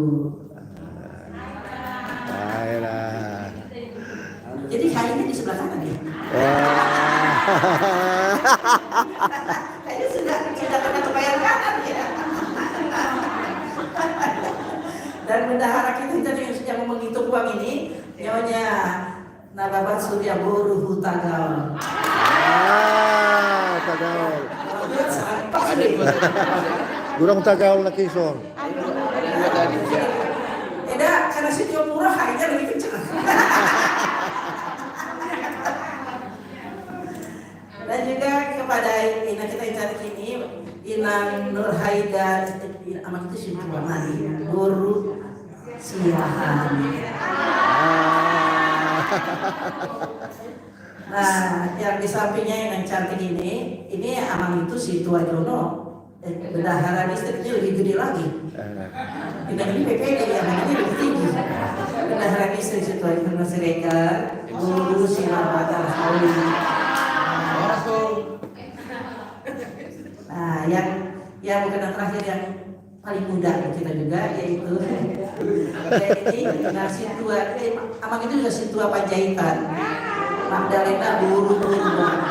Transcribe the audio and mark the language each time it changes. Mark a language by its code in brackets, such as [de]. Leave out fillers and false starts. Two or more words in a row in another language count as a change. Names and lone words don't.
[id] Ayolah. Jadi kayaknya di sebelah kanan ya. Kayaknya sudah kena kebayang kanan ya. Dan bendahara kita yang menghitung uang ini nyonya Nababat Surya Boru Hutagaul. Tagaul. Ada dua. Durang Tagaul na Quezon. Dua tadi ya. Tidak, karena situ murah kayaknya lebih kencang. Dan juga kepada Inang kita yang cantik ini, Inang Nur Haida, amat itu siapa namanya? Guru Siahan. Nah, yang di sampingnya yang cantik ini Amang itu si Tua Jono. Bendahara distriknya lebih gede lagi. Tidak ini PPD yang ini lebih tinggi. Bendahara distrik si Tua Jono Siregar, Guru Silawatar Hauli. Nah, yang bukan terakhir yang paling muda kita juga yaitu ini Situa, Amang itu juga Situa Panjaitan. Magdalena Guru Purba.